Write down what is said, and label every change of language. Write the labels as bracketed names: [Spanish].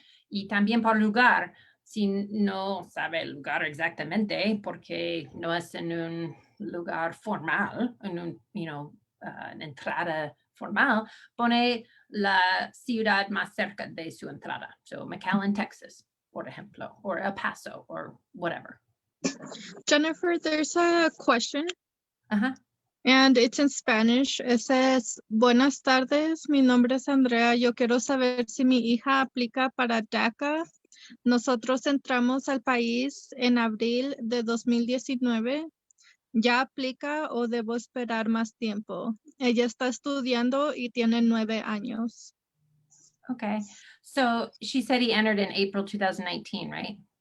[Spanish] Y también por lugar, si no sabe el lugar exactamente, porque no es en un lugar formal, en un, una entrada formal, pone la ciudad más cerca de su entrada. [English] So McAllen, Texas, [Spanish] por ejemplo, [English] or El Paso, or whatever. Jennifer, there's a question. Uh-huh. And it's in Spanish. It says, [Spanish] buenas tardes, mi nombre es Andrea. Yo quiero saber si mi hija aplica para DACA. Nosotros entramos al país en abril de 2019. ¿Ya aplica o debo esperar más tiempo? Ella está estudiando y tiene 9 años. [English] Okay. So she said he entered in April 2019, right?